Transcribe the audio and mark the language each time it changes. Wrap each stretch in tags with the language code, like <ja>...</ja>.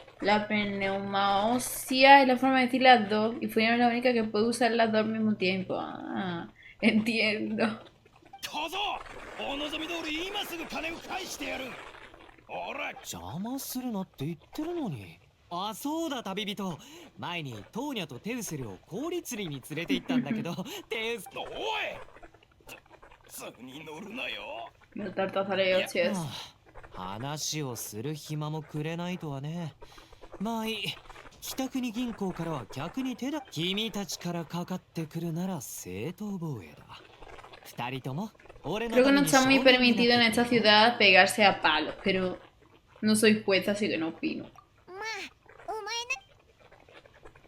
<es>La pneumaosia es la forma de decir las dos y Furina es la única que puede usar las dos al mismo tiempo. Ah, entiendo.</es> <ja>小僧、お望み通り今すぐ金を返してやる。おら、邪魔するなって言ってるのに。あ、そうだ旅人。前にトーニャとテウセルを氷釣りに連れて行ったんだけど、テウス。おい、図に乗るなよ。</ja> <es>No tartazareo, chicos.</es> <ja>話をする暇もくれないとはね。まあいい。北国銀行からは逆に手だ。君たちからかかってくるなら正当防衛だ。二人とも俺の</ja> <es>Creo que no está muy permitido en esta ciudad pegarse a palos, pero no soy juez, así que no opino.</es> <ja>まあ、お前な。</ja>